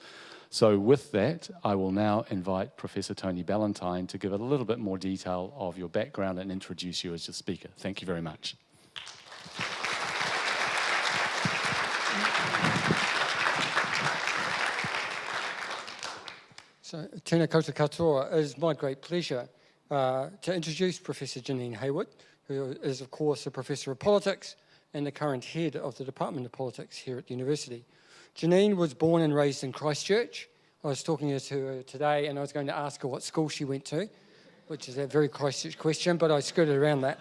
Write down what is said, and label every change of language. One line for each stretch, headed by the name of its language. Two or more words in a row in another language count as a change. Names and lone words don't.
English: So with that, I will now invite Professor Tony Ballantyne to give a little bit more detail of your background and introduce you as the speaker. Thank you very much. So,
Māori: tēnā koutou katoa,
English: it is my great pleasure to introduce Professor Janine Haywood, who is, of course, a Professor of Politics and the current head of the Department of Politics here at the University. Janine was born and raised in Christchurch. I was talking to her today and I was going to ask her what school she went to, which is a very Christchurch question, but I skirted around that.